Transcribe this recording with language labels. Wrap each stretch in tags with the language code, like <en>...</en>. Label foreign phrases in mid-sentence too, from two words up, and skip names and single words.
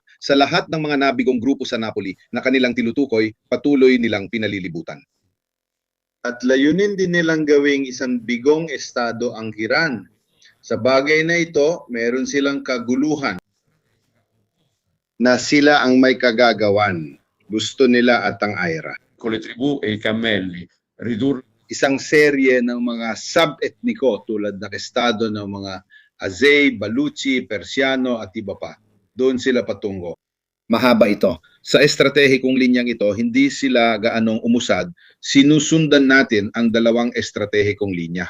<tl>Sa lahat ng mga nabigong grupo sa Napoli na kanilang tinutukoy, patuloy nilang pinalilibutan. At layunin din nilang gawing isang bigong estado ang Iran. Sa bagay na ito, meron silang kaguluhan na sila ang may kagagawan. Gusto nila at ang AIRA.</tl> <it>Con le tribù e i cammelli, ridurre</it> <tl>Isang serye ng mga sub-etniko tulad ng estado ng mga Azay, Baluchi, Persiano at iba pa. Doon sila patungo. Mahaba ito. Sa estratehikong linyang ito, hindi sila gaanong umusad. Sinusundan natin ang dalawang estratehikong linya.</tl>